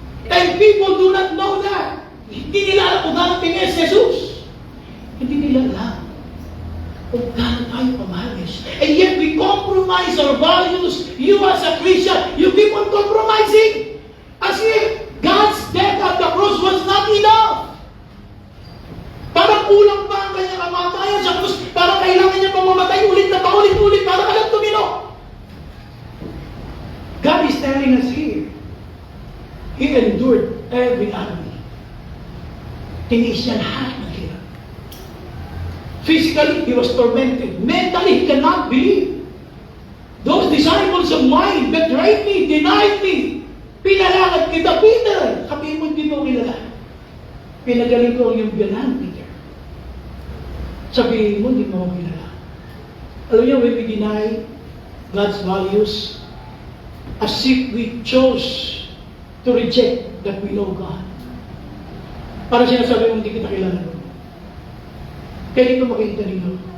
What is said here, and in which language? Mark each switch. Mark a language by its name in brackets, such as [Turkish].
[English] And people do not know that. [Filipino] Hindi nila alam kung gano'n tiniis si Jesus. Hindi nila alam. Kung gaano tayo kamahal, [English] yes. And yet we compromise our values. You as a Christian, you keep on compromising. As if God's death at the cross was not enough. [Filipino] Parang kulang pa ang kanyang kamatayan sa krus. Parang kailangan niya pamamatay ulit na paulit-ulit para alam tumino. [English] God is telling us here, He endured every agony. [Filipino] Tiniis niya lahat ng hirap. [English] Physically, He was tormented. Mentally, He cannot believe. Those disciples of mine betrayed me, denied me. [Filipino] Pinalakad kita, Peter. Sabihin mo, hindi mo kilala. Pinagaling ko ang iyong biyanan, Peter. Sabihin mo, hindi mo kilala. Alam niyo, [English] when we deny God's values, as if we chose to reject that we know God. [Filipino] Para sinasabi mo, hindi kita kilala. Kaya dito makikita ninyo.